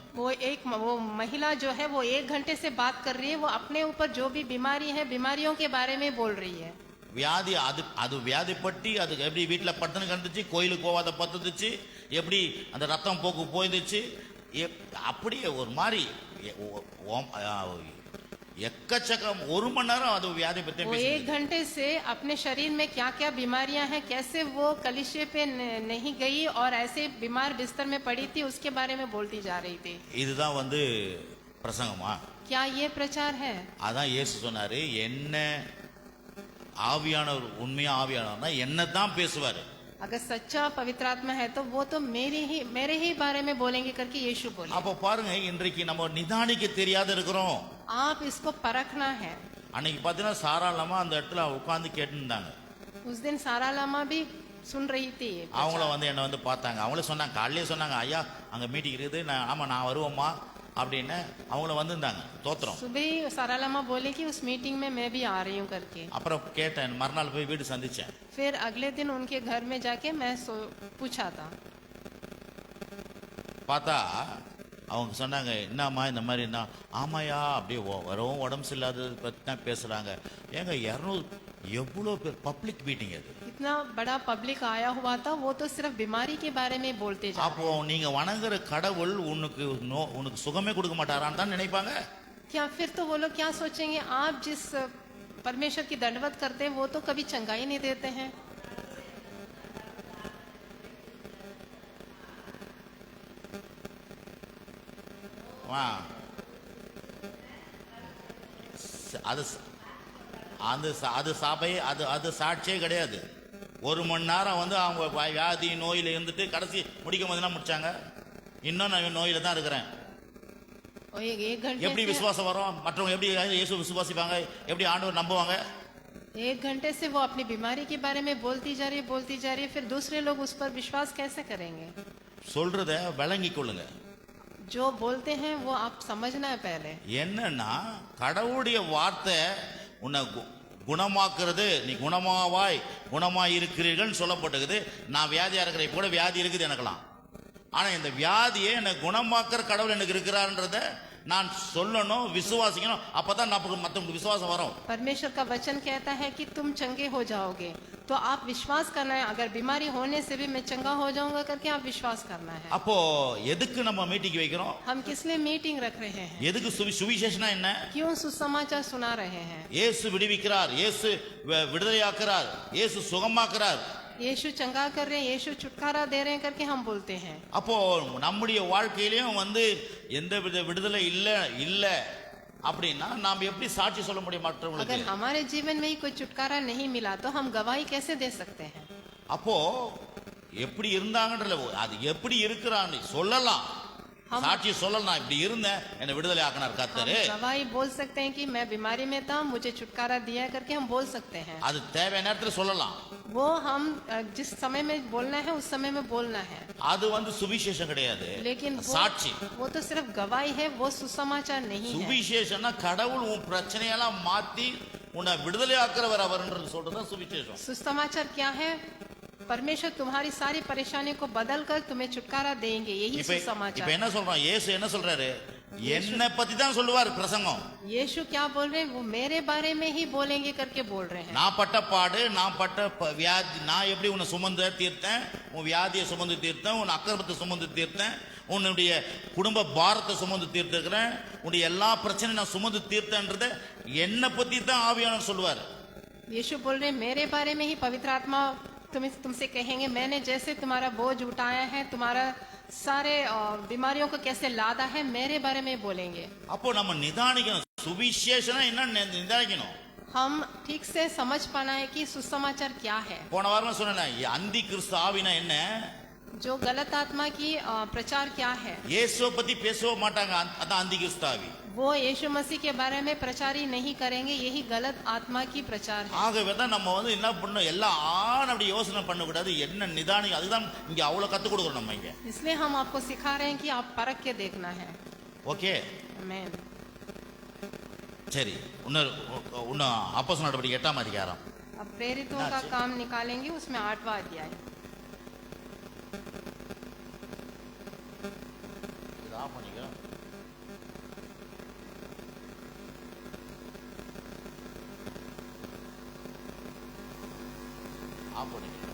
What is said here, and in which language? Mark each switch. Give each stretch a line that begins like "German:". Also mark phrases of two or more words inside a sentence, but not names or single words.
Hindi: वो महिला जो है वो 1 घंटे से बात कर रही है, वो अपने ऊपर जो भी बीमारी है बीमारियों के बारे में बोल रही है.
Tamil: வியாதி அது வியாதிப்பட்டு அது எப்படி வீட்டில் படுத்துன்னு கிடந்துச்சு, கோயிலுக்கு போகாத பத்துச்சு, எப்படி அந்த ரத்தம் போக்கு போயிடுச்சு, அப்படியே ஒரு மாதிரி எக்கச்சக்கம். ஒரு மணி நேரம் அது வியாதி பத்தி
Hindi: वो 1 घंटे से अपने शरीर में क्या क्या बीमारियां हैं, कैसे वो कलिशे पे नहीं गई और ऐसे बीमार बिस्तर में पड़ी थी, उसके बारे में बोलती जा रही थी.
Tamil: இதுதான் வந்து பிரசங்கமா?
Hindi: क्या ये प्रचार है?
Tamil: அதான் இயேசு சொன்னாரு, என்ன ஆவியானவர் உண்மையா ஆவியானவர்னா என்ன தான் பேசுவாரு.
Hindi: अगर सच्चा पवित्र आत्मा है तो वो तो मेरे ही बारे में बोलेंगे करके यीशु बोले.
Tamil: அப்போ பாருங்க, இன்றைக்கு நம்ம நிதானிக்க தெரியாத இருக்கிறோம்.
Hindi: आप इसको परखना है.
Tamil: அன்னைக்கு பார்த்தீங்கன்னா சாராளமா அந்த இடத்துல உட்கார்ந்து கேட்டுருந்தாங்க.
Hindi: उस दिन सारा लामा भी सुन रही थी.
Tamil: அவங்கள வந்து என்ன வந்து பார்த்தாங்க. அவங்களே சொன்னாங்க, காலையிலே சொன்னாங்க, ஐயா அங்க மீட்டிங் இருக்குது, நான் வருவோமா அப்படின்னு. அவங்கள வந்திருந்தாங்க. தோத்திரம்.
Hindi: सुबह सारा लामा बोले कि उस मीटिंग में मैं भी आ रही हूँ करके.
Tamil: அப்புறம் கேட்டேன், மறுநாள் போய் வீடு சந்திச்சேன்.
Hindi: फिर अगले दिन उनके घर में जाके मैं पूछा था.
Tamil: பார்த்தா அவங்க சொன்னாங்க, என்னம்மா இந்த மாதிரி என்ன? ஆமாயா, அப்படியே வரவும் உடம்பு சரியில்லாதது பற்றி தான் பேசுகிறாங்க. ஏங்க 200 எவ்வளோ பேர்
English: public meeting
Tamil: அது.
Hindi: इतना बड़ा पब्लिक आया हुआ था, वो तो सिर्फ बीमारी के बारे में बोलते जा.
Tamil: அப்போ நீங்க வணங்குற கடவுள் உனக்கு சுகமே கொடுக்க மாட்டாரான்னு தான் நினைப்பாங்க.
Hindi: क्या फिर तो वो लोग क्या सोचेंगे, आप जिस परमेश्वर की दंडवत करते हैं वो तो कभी चंगाई नहीं देते हैं.
Tamil: அது சபை, அது சாட்சியே கிடையாது. ஒரு மணி நேரம் வந்து அவங்க வியாதி நோயில இருந்துட்டு கடைசி முடிக்கும் போது என்ன முடிச்சாங்க, இன்னும் நான் நோயில தான் இருக்கிறேன். எப்படி விசுவாசம் வரும்? மற்றவங்க எப்படி இயேசு விசுவாசிப்பாங்க? எப்படி ஆண்டவர் நம்புவாங்க?
Hindi: 1 घंटे से वो अपनी बीमारी के बारे में बोलती जा रही है, फिर दूसरे लोग उस पर विश्वास कैसे करेंगे?
Tamil: சொல்றத விளங்கிக் கொள்ளுங்க.
Hindi: जो बोलते हैं वो आप समझना है पहले.
Tamil: என்னன்னா கடவுளுடைய வார்த்தை உன்னை குணமாக்குறது. நீ குணமாய் இருக்கிறீர்கள் சொல்லப்பட்டிருக்குது. நான் வியாதியா இருக்கிறேன், இப்போ கூட வியாதி இருக்குது எனக்கெல்லாம். ஆனா இந்த வியாதியை எனக்கு குணமாக்குற கடவுள் எனக்கு இருக்கிறார்ன்றத நான் சொல்லணும், விசுவாசிக்கணும். அப்பதான் நமக்கு மற்றவங்களுக்கு விசுவாசம் வரும்.
Hindi: परमेश्वर का वचन कहता है कि तुम चंगे हो जाओगे, तो आप विश्वास करना है. अगर बीमारी होने से भी मैं चंगा हो जाऊंगा करके आप विश्वास करना है.
Tamil: அப்போ எதுக்கு நம்ம மீட்டிங் வைக்கிறோம்?
Hindi: हम किस लिए मीटिंग रख रहे हैं?
Tamil: எதுக்கு சுவிசேஷனா என்ன?
Hindi: क्यों सुसमाचार सुना रहे हैं?
Tamil: இயேசு விடுவிக்கிறார், இயேசு விடுதலையாக்குறார், இயேசு சுகமாக்குறார்.
Hindi: यीशु चंगा कर रहे हैं, यीशु छुटकारा दे रहे हैं करके हम बोलते हैं.
Tamil: அப்போ நம்முடைய வாழ்க்கையிலயும் வந்து எந்த விடுதலை இல்ல அப்படின்னா நாம் எப்படி சாட்சி சொல்ல முடியும் மற்றவங்களுக்கு?
Hindi: अगर हमारे जीवन में ही कोई छुटकारा नहीं मिला तो हम गवाही कैसे दे सकते हैं?
Tamil: அப்போ எப்படி இருந்தாங்கன்றல அது எப்படி இருக்கிறான்னு சொல்லலாம், சாட்சி சொல்லலாம். இப்படி இருந்தேன், என்ன விடுதலை ஆக்கினார் கர்த்தர்.
Hindi: गवाही बोल सकते हैं कि मैं बीमारी में था, मुझे छुटकारा दिया करके हम बोल सकते हैं.
Tamil: அது தேவையான நேரத்துல சொல்லலாம்.
Hindi: वो हम जिस समय में बोलना है उस समय में बोलना है.
Tamil: அது வந்து சுவிசேஷம் கிடையாது,
Hindi: लेकिन
Tamil: சாட்சி.
Hindi: वो तो सिर्फ गवाही है, वो सुसमाचार नहीं है.
Tamil: சுவிசேஷம்னா கடவுள் உன் பிரச்சனையெல்லாம் மாத்தி உன்னை விடுதலை ஆக்குறவர் அவர்ன்றது சொல்றதுதான் சுவிசேஷம்.
Hindi: सुसमाचार क्या है? परमेश्वर तुम्हारी सारी परेशानी को बदल कर तुम्हें छुटकारा देंगे, यही सुसमाचार.
Tamil: இப்ப என்ன சொல்றோம்? இயேசு என்ன சொல்றாரு? என்ன பத்தி தான் சொல்லுவார் பிரசங்கம்.
Hindi: यीशु क्या बोल रहे हैं? वो मेरे बारे में ही बोलेंगे करके बोल रहे हैं.
Tamil: நான் பட்ட பாடு, நான் பட்ட வியாதி, நான் எப்படி உன்னை சுமந்து தீர்த்தேன், உன் வியாதியை சுமந்து தீர்த்தேன், உன் அக்கிரமத்தை சுமந்து தீர்த்தேன், உன்னுடைய குடும்ப பாரத்தை சுமந்து தீர்த்திருக்கிறேன், உன்னுடைய எல்லா பிரச்சனையும் நான் சுமந்து தீர்த்தேன்றத என்ன பத்தி தான் ஆவியானவர் சொல்லுவார்.
Hindi: यीशु बोल रहे हैं मेरे बारे में ही पवित्र आत्मा तुमसे कहेंगे, मैंने जैसे तुम्हारा बोझ उठाया है, तुम्हारा सारे बीमारियों को कैसे लादा है, मेरे बारे में बोलेंगे.
Tamil: அப்போ நம்ம நிதானிக்கணும், சுவிசேஷனா என்ன நிதானிக்கணும்.
Hindi: हम ठीक से समझ पाना है कि सुसमाचार क्या है.
Tamil: போன வாரம் சொன்னேன், அந்தி கிறிஸ்து ஆவினா என்ன?
Hindi: जो गलत आत्मा की प्रचार क्या है?
Tamil: இயேசுவை பத்தி பேசவே மாட்டாங்க, அதான் அந்தி கிறிஸ்து ஆவி.
Hindi: वो यीशु मसीह के बारे में प्रचार ही नहीं करेंगे, यही गलत आत्मा की प्रचार है.
Tamil: ஆகவே தான் நம்ம வந்து என்ன பண்ணணும், எல்லாம் அப்படி யோசனை பண்ணக்கூடாது, என்ன நிதானி. அதுதான் இங்க அவ்வளவு கத்து கொடுக்கணும் நம்ம இங்க.
Hindi: इसलिए हम आपको सिखा रहे हैं कि आप परख के देखना है.
Tamil: ஓகே,
Hindi: आमीन.
Tamil: சரி. இன்னும் அப்போஸ்தலர் நடவடிக்கை 8ஆம் அதிகாரம்.
Hindi: अब प्रेरितों का काम निकालेंगे, उसमें 8वां अध्याय.
Tamil: ஆஃப் பண்ணிக்க. ஆஃப் பண்ணிக்க.